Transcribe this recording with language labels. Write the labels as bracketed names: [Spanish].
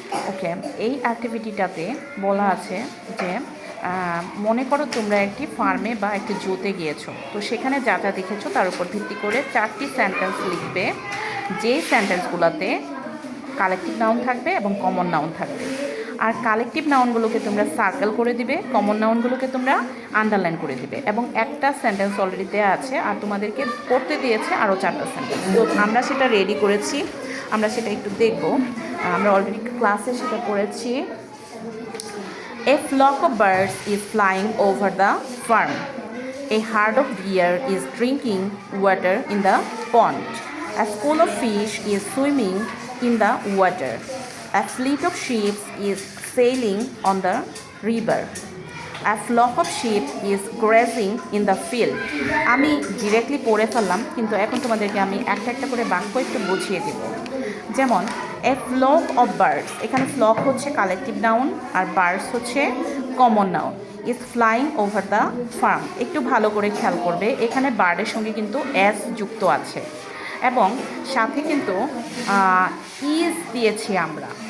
[Bangla] ওকে, এই অ্যাক্টিভিটিটাতে বলা আছে যে মনে করো তোমরা একটি ফার্মে বা একটি জুতে গিয়েছো, তো সেখানে যা যা দেখেছো তার উপর ভিত্তি করে 4টি সেন্টেন্স লিখবে, যেই সেন্টেন্সগুলোতে কালেকটিভ নাউন থাকবে এবং কমন নাউন থাকবে। আর কালেকটিভ নাউনগুলোকে তোমরা সার্কেল করে দিবে, কমন নাউনগুলোকে তোমরা আন্ডারলাইন করে দিবে। এবং একটা সেন্টেন্স অলরেডি দেওয়া আছে আর তোমাদেরকে করতে দিয়েছে আরও 4টা সেন্টেন্স। তো আমরা সেটা রেডি করেছি, আমরা সেটা একটু দেখব। আমরা অলরেডি ক্লাসে সেটা করেছি। [English] A flock of birds is flying over the farm. A herd of deer is drinking water in the pond. A school of fish is swimming in the water. A fleet of ships is sailing on the river. A flock of sheep is grazing in the field. [Bangla] আমি directly পড়ে ফেললাম, কিন্তু এখন তোমাদেরকে আমি একটা একটা করে বাক্য একটু বুঝিয়ে দেব। যেমন [English] a flock of birds, [Bangla] এখানে ফ্লক হচ্ছে কালেকটিভ নাউন আর বার্ডস হচ্ছে common noun. [English] is flying over the farm, [Bangla] একটু ভালো করে খেয়াল করবে, এখানে বার্ডের সঙ্গে কিন্তু এস যুক্ত আছে এবং সাথে কিন্তু ইজ দিয়েছি আমরা।